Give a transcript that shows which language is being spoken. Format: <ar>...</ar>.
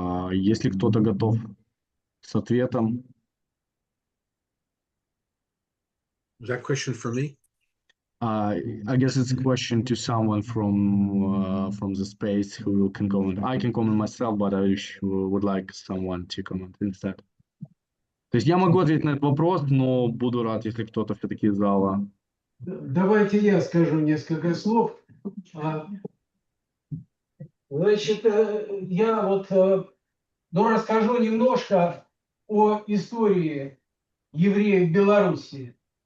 <ru>Если кто-то готов с ответом.</ru> <en>Is that question for me? I guess it's a question to someone from the space who can comment. I can comment myself, but I would like someone to comment instead.</en> <ru>То есть я могу ответить на этот вопрос, но буду рад, если кто-то все-таки из зала. Давайте я скажу несколько слов. Значит, я расскажу немножко о истории евреев Беларуси.</ru>